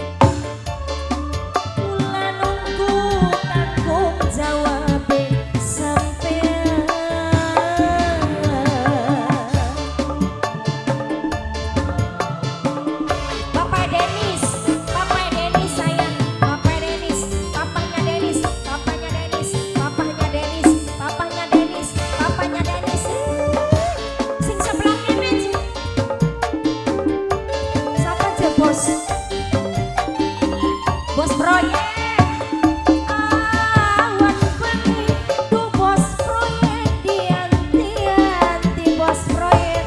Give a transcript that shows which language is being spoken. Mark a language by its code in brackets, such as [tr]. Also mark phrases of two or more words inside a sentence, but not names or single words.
[jv] Kula nunggu tanggung jawab sampean. [id] Bapak Denis sayang, Bapak Denis, papanya Denis, papanya Denis, papanya Denis, papanya Denis, papanya Denis. [jv] Sing sebelah kene. [id] Siapa aja bos? Bos proyek. [jv] Awan bengi, tuh bos proyek dianti-anti bos proyek.